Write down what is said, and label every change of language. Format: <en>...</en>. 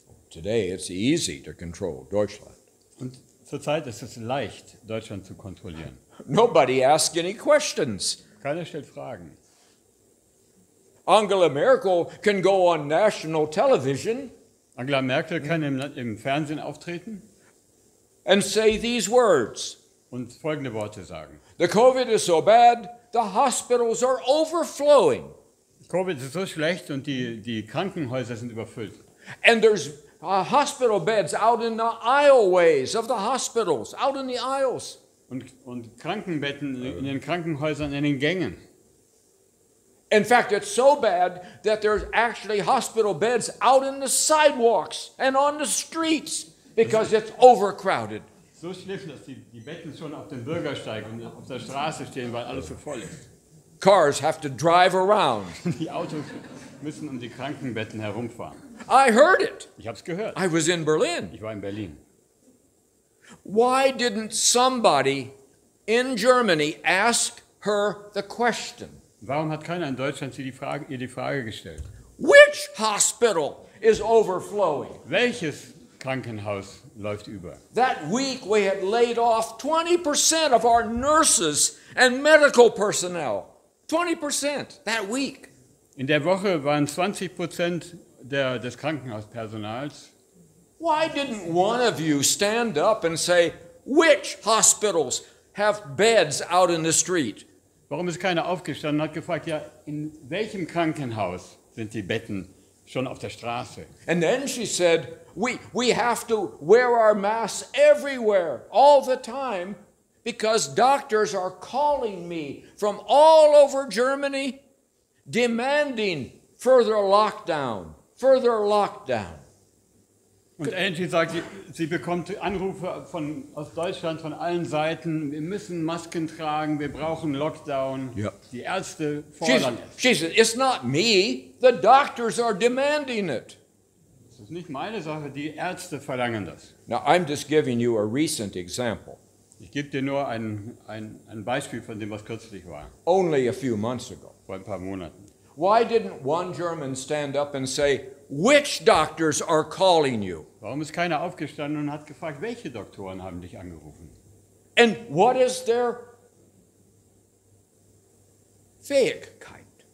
<en>Today, it's easy to control Deutschland.</en> <de>Und zurzeit ist es leicht, Deutschland zu kontrollieren.</de> <en>Nobody asks any questions.</en> <de>Keiner stellt Fragen.</de> <en>Angela Merkel can go on national television</en> <de>Angela Merkel kann im Fernsehen auftreten</de> <en>and say these words.</en> <de>und folgende Worte sagen.</de> <en>The COVID is so bad, the hospitals are overflowing.</en> <de>Covid ist so schlecht und die Krankenhäuser sind überfüllt.</de> <en>And there's hospital beds out in the aisleways of the hospitals, out in the aisles.</en> <de>Und Krankenbetten in den Krankenhäusern, in den Gängen.</de> <en>In fact, it's so bad that there's actually hospital beds out in the sidewalks and on the streets because it's overcrowded.</en> <de>So schlimm, dass die Betten schon auf dem Bürgersteig und auf der Straße stehen, weil alles so voll ist.</de> <en>Cars have to drive around.</en> <de>Die Autos müssen um die Krankenbetten herumfahren.</de> <en>I heard it.</en> <de>Ich habe es gehört.</de> <en>I was in Berlin.</en> <de>Ich war in Berlin.</de> <en>Why didn't somebody in Germany ask her the question?</en> <de>Warum hat keiner in Deutschland ihr die Frage gestellt?</de> <en>Which hospital is overflowing?</en> <de>Welches Krankenhaus läuft über?</de> <en>That week we had laid off 20% of our nurses and medical personnel. 20% that week.</en> <de>In der Woche waren 20% des Krankenhauspersonals.</de> <en>Why didn't one of you stand up and say, which hospitals have beds out in the street?</en> <de>Warum ist keiner aufgestanden und hat gefragt, ja, in welchem Krankenhaus sind die Betten schon auf der Straße?</de> <en>And then she said, we have to wear our masks everywhere, all the time, because doctors are calling me from all over Germany, demanding further lockdown, further lockdown.</en> <de>Und Angie sagt, sie bekommt Anrufe aus Deutschland von allen Seiten. Wir müssen Masken tragen, wir brauchen Lockdown. Ja. Die Ärzte fordern es.</de> <en>She said, it's not me. The doctors are demanding it.</en> <de>Das ist nicht meine Sache, die Ärzte verlangen das.</de> <en>Now, I'm just giving you a recent example.</en> <de>Ich gebe dir nur ein Beispiel von dem, was kürzlich war,</de> <en>Only a few months ago.</en> <de>vor ein paar Monaten.</de> <en>Why didn't one German stand up and say, which doctors are calling you?</en> <de>Warum ist keiner aufgestanden und hat gefragt, welche Doktoren haben dich angerufen?</de> <en>And what is their Fähigkeit?</en>